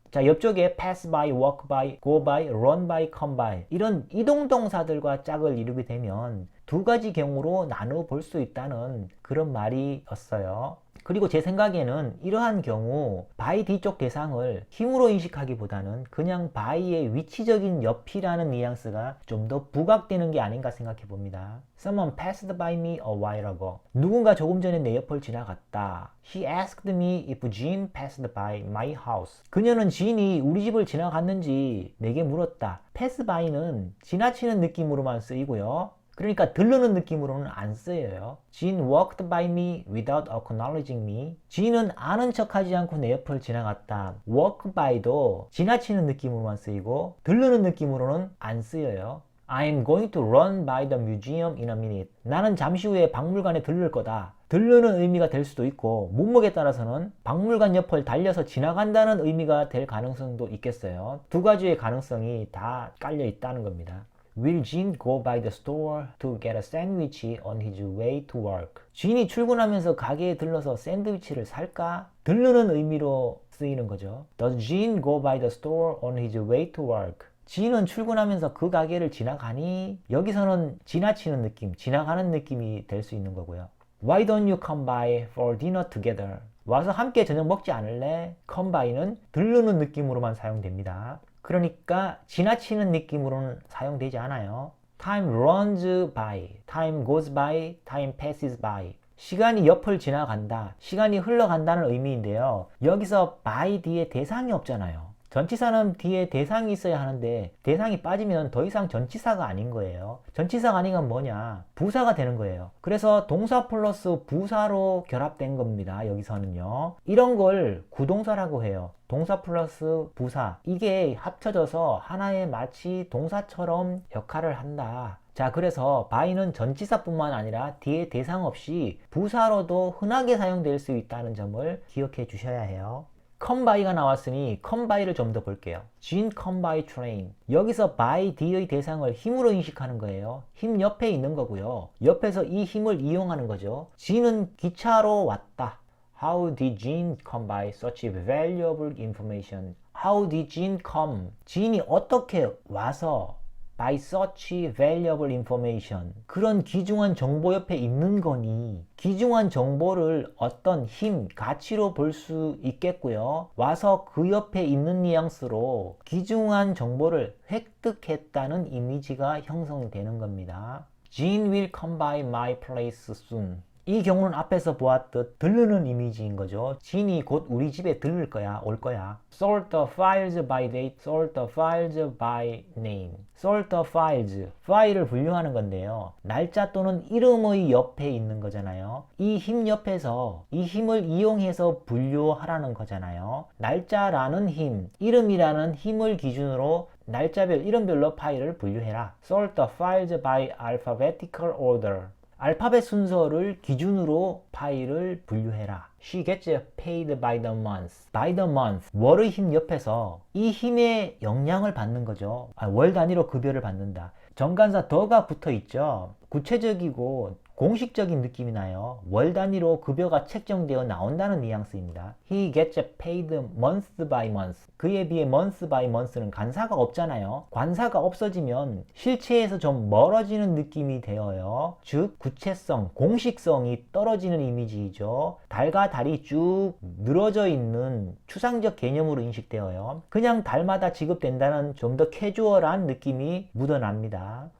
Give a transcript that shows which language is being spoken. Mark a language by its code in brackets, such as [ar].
[ko] 자, 옆쪽에 [en] pass by, walk by, go by, run by, come by, [ko] 이런 이동 동사들과 짝을 이루게 되면 두 가지 경우로 나누어 볼 수 있다는 그런 말이었어요. 그리고 제 생각에는 이러한 경우 by 뒤쪽 대상을 힘으로 인식하기보다는 그냥 by의 위치적인 옆이라는 뉘앙스가 좀 더 부각되는 게 아닌가 생각해 봅니다. [en] Someone passed by me a while ago. [ko] 누군가 조금 전에 내 옆을 지나갔다. [en] He asked me if Jean passed by my house. [ko] 그녀는 진이 우리 집을 지나갔는지 내게 물었다. pass by는 지나치는 느낌으로만 쓰이고요. 그러니까 들르는 느낌으로는 안 쓰여요. [en] Jean walked by me without acknowledging me. [ko] 진은 아는 척하지 않고 내 옆을 지나갔다. walk by도 지나치는 느낌으로만 쓰이고 들르는 느낌으로는 안 쓰여요. [en] I'm going to run by the museum in a minute. [ko] 나는 잠시 후에 박물관에 들를 거다. 들르는 의미가 될 수도 있고 문맥에 따라서는 박물관 옆을 달려서 지나간다는 의미가 될 가능성도 있겠어요. 두 가지의 가능성이 다 깔려 있다는 겁니다. [en] Will Jean go by the store to get a sandwich on his way to work? [ko] 진이 출근하면서 가게에 들러서 샌드위치를 살까? 들르는 의미로 쓰이는 거죠. [en] Does Jean go by the store on his way to work? [ko] 진은 출근하면서 그 가게를 지나가니? 여기서는 지나치는 느낌, 지나가는 느낌이 될 수 있는 거고요. [en] Why don't you come by for dinner together? [ko] 와서 함께 저녁 먹지 않을래? come by는 들르는 느낌으로만 사용됩니다. 그러니까 지나치는 느낌으로는 사용되지 않아요. [en] Time runs by, time goes by, time passes by. [ko] 시간이 옆을 지나간다, 시간이 흘러간다는 의미인데요. 여기서 by 뒤에 대상이 없잖아요. 전치사는 뒤에 대상이 있어야 하는데 대상이 빠지면 더 이상 전치사가 아닌 거예요. 전치사가 아닌 건 뭐냐? 부사가 되는 거예요. 그래서 동사 플러스 부사로 결합된 겁니다. 여기서는요. 이런 걸 구동사라고 해요. 동사 플러스 부사, 이게 합쳐져서 하나의 마치 동사처럼 역할을 한다. 자, 그래서 by는 전치사뿐만 아니라 뒤에 대상 없이 부사로도 흔하게 사용될 수 있다는 점을 기억해 주셔야 해요. come by가 나왔으니 come by를 좀 더 볼게요. [en] Jean come by train. [ko] 여기서 by D의 대상을 힘으로 인식하는 거예요. 힘 옆에 있는 거고요. 옆에서 이 힘을 이용하는 거죠. Jean은 기차로 왔다. [en] How did Jean come by such valuable information? How did Jean come? [ko] Jean이 어떻게 와서 [en] by such valuable information. [ko] 그런 귀중한 정보 옆에 있는 거니 귀중한 정보를 어떤 힘, 가치로 볼 수 있겠고요. 와서 그 옆에 있는 뉘앙스로 귀중한 정보를 획득했다는 이미지가 형성되는 겁니다. [en] Jean will come by my place soon. [ko] 이 경우는 앞에서 보았듯 들르는 이미지인 거죠. 진이 곧 우리 집에 들를 거야, 올 거야. [en] Sort the files by date, sort the files by name. Sort the files, [ko] 파일을 분류하는 건데요. 날짜 또는 이름의 옆에 있는 거잖아요. 이 힘 옆에서 이 힘을 이용해서 분류하라는 거잖아요. 날짜라는 힘, 이름이라는 힘을 기준으로 날짜별, 이름별로 파일을 분류해라. [en] Sort the files by alphabetical order. [ko] 알파벳 순서를 기준으로 파일을 분류해라. [en] She gets paid by the month. By the month. [ko] 월의 힘 옆에서 이 힘의 영향을 받는 거죠. 월 단위로 급여를 받는다. 정관사 더가 붙어 있죠. 구체적이고 공식적인 느낌이 나요. 월 단위로 급여가 책정되어 나온다는 뉘앙스입니다. [en] He gets paid month by month. [ko] 그에 비해 [en] month by month [ko] 는 관사가 없잖아요. 관사가 없어지면 실체에서 좀 멀어지는 느낌이 되어요. 즉 구체성, 공식성이 떨어지는 이미지이죠. 달과 달이 쭉 늘어져 있는 추상적 개념으로 인식되어요. 그냥 달마다 지급된다는 좀 더 캐주얼한 느낌이 묻어납니다.